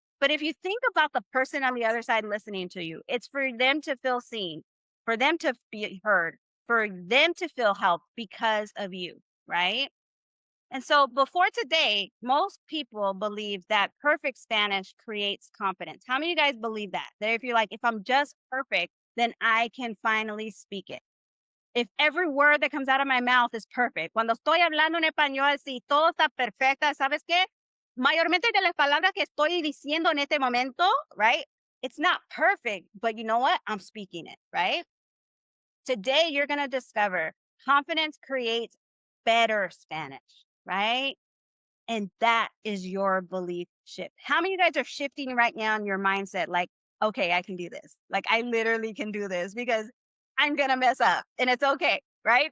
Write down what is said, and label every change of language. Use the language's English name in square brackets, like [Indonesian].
[English] But if you think about the person on the other side listening to you, it's for them to feel seen, for them to be heard, for them to feel helped because of you, right? And so before today, most people believe that perfect Spanish creates confidence. How many of you guys believe that? That if you're like, if I'm just perfect, then I can finally speak it. If every word that comes out of my mouth is perfect. [Spanish] Cuando estoy hablando en español, si todo está perfecta, ¿sabes qué? Mayormente de las palabras que estoy diciendo en este momento, right? [English] It's not perfect, but you know what? I'm speaking it, right? Today, you're going to discover confidence creates better Spanish, right? And that is your belief shift. How many of you guys are shifting right now in your mindset? Like, okay, I can do this. Like, I literally can do this because I'm going to mess up and it's okay, right?